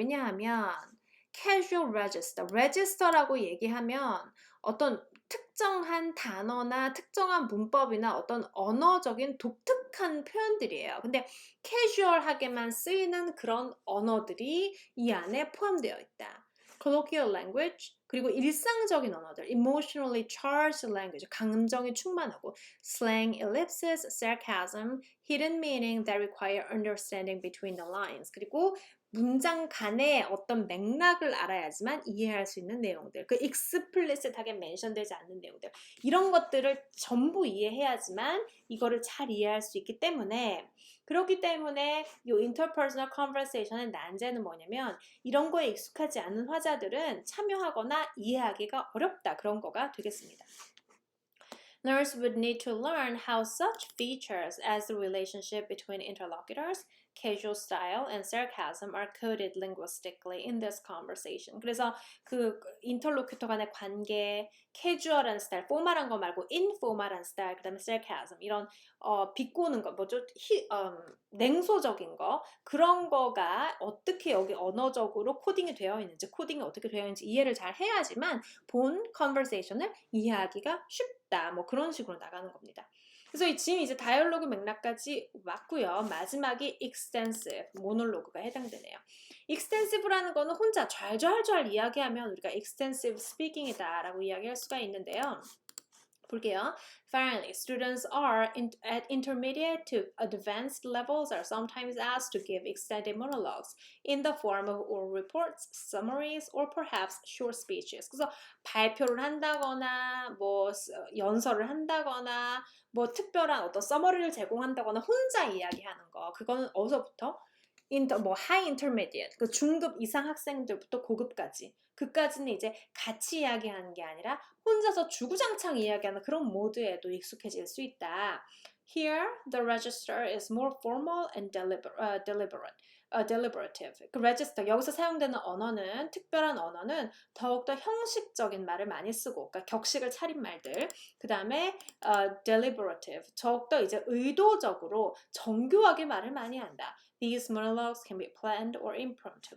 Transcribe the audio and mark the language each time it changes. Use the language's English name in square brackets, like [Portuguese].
[Korean] 왜냐하면 casual register, register라고 얘기하면 어떤 특정한 단어나 특정한 문법이나 어떤 언어적인 독특한 표현들이에요. 근데 캐주얼하게만 쓰이는 그런 언어들이 이 안에 포함되어 있다. [English] colloquial language, [Korean] 그리고 일상적인 언어들, [English] emotionally charged language, [Korean] 감정이 충만하고 [English] slang, ellipsis, sarcasm, hidden meaning that require understanding between the lines. [Korean] 그리고 문장 간의 어떤 맥락을 알아야지만 이해할 수 있는 내용들, 그 explicit하게 멘션되지 않는 내용들, 이런 것들을 전부 이해해야지만 이거를 잘 이해할 수 있기 때문에 그렇기 때문에 이 interpersonal conversation의 난제는 뭐냐면 이런 거에 익숙하지 않은 화자들은 참여하거나 이해하기가 어렵다 그런 거가 되겠습니다. [English] Learners would need to learn how such features as the relationship between interlocutors, casual style, and sarcasm are coded linguistically in this conversation. [Korean] 그래서 그 인터로큐터 간의 관계, 캐주얼한 스타일, 포멀한 거 말고 인포멀한 스타일, 그다음에 sarcasm 이런 비꼬는 거, 뭐죠? 냉소적인 거 그런 거가 어떻게 여기 언어적으로 코딩이 되어 있는지, 코딩이 어떻게 되어 있는지 이해를 잘 해야지만 본 conversation을 이해하기가 쉽다. 뭐 그런 식으로 나가는 겁니다. 그래서 지금 이제 다이얼로그 맥락까지 왔고요. 마지막이 extensive, 모놀로그가 해당되네요. extensive라는 거는 혼자 좔좔좔 이야기하면 우리가 extensive speaking이다 라고 이야기할 수가 있는데요. 볼게요. [English] Finally, students are at intermediate to advanced levels are sometimes asked to give extended monologues in the form of oral reports, summaries, or perhaps short speeches. [Korean] 그래서 발표를 한다거나 뭐 연설을 한다거나 뭐 특별한 어떤 서머리를 제공한다거나 혼자 이야기하는 거. 그거는 어디서부터? 뭐 high intermediate, 그 중급 이상 학생들부터 고급까지. 그까지는 이제 같이 이야기하는 게 아니라 혼자서 주구장창 이야기하는 그런 모드에도 익숙해질 수 있다. [English] Here, the register is more formal and deliberative. [Korean] 그 register, 여기서 사용되는 언어는, 특별한 언어는 더욱더 형식적인 말을 많이 쓰고, 그러니까 격식을 차린 말들. 그 다음에 deliberative, 더욱더 이제 의도적으로 정교하게 말을 많이 한다. [English] These monologues can be planned or impromptu.